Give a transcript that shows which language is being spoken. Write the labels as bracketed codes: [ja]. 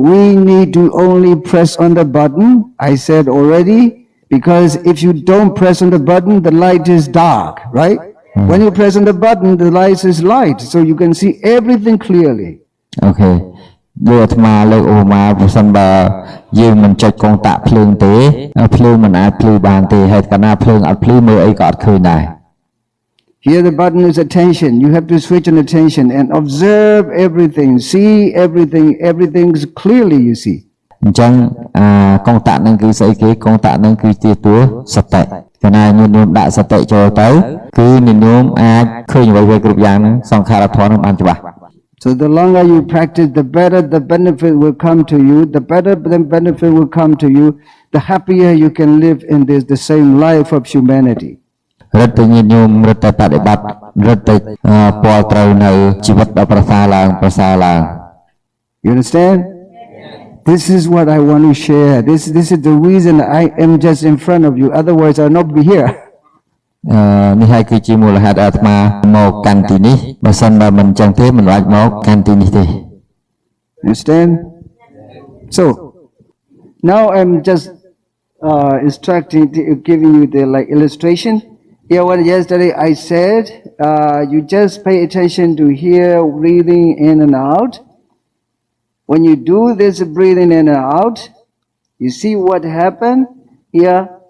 [en] We need to only press on the button, I said already, because if you don't press on the button, the light is dark, right? When you press on the button, the light is light, so you can see everything clearly. Okay. [km] លោកអាត្មាលើកឧបមាប្រសិនបើយើងមិនចុចកុងតាក់ភ្លើងទេភ្លើងមិនអាចភ្លឺបានទេហេតុកាលណាភ្លើងអត់ភ្លឺមើលអីក៏អត់ឃើញដែរ [en] Here the button is attention. You have to switch on attention and observe everything, see everything, everything's clearly you see. [km] អញ្ចឹងកុងតាក់នឹងគឺស្អីគេកុងតាក់នឹងគឺជាតួសតិកាលណាញោមដាក់សតិចូលទៅគឺញោមអាចឃើញអ្វីៗគ្រប់យ៉ាងហ្នឹងសង្ខារធម៌នឹងបានច្បាស់ [en] So the longer you practice, the better the benefit will come to you. The better the benefit will come to you, the happier you can live in the same life of humanity. [km] រឹតតែញាតិញោមរឹតតែបដិបត្តិរឹតតែពលត្រូវនៅជីវិតដ៏ប្រសើរឡើង [en] You understand? This is what I want to share. This is the reason I am just in front of you. Otherwise, I'll not be here. [km] នេះហើយគឺជាមូលហេតុអាត្មាមកកាន់ទីនេះបើសិនបើមិនចឹងទេមិនអាចមកកាន់ទីនេះទេ [en] Understand? So now I'm just instructing, giving you the illustration. Yeah, well, yesterday I said you just pay attention to hear breathing in and out. When you do this breathing in and out, you see what happened here.